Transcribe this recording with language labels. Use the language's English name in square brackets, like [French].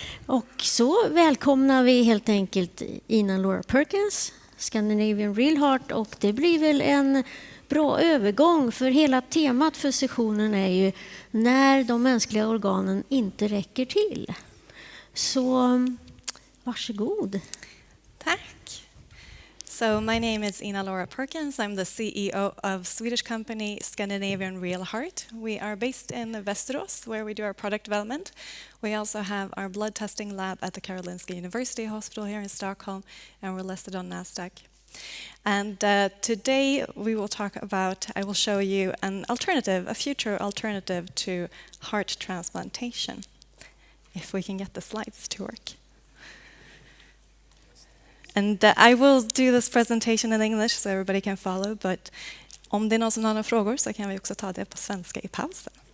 [Swedish] Och så välkomnar vi helt enkelt Ina Perkins, Scandinavian RealHeart, och det blir väl en bra övergång för hela temat för sessionen är ju när de mänskliga organen inte räcker till. Så varsågod. Tack. [English] So my name is Ina-Laura Perkins. I'm the CEO of Swedish company Scandinavian RealHeart. We are based in Västerås, where we do our product development. We also have our blood testing lab at the Karolinska University Hospital here in Stockholm, and we're listed on NASDAQ. And today we will talk about, I will show you an alternative, a future alternative to heart transplantation, if we can get the slides to work. And I will do this presentation in English so everybody can follow, but [Swedish] om det är någon som har några frågor så kan vi också ta det på svenska i pausen.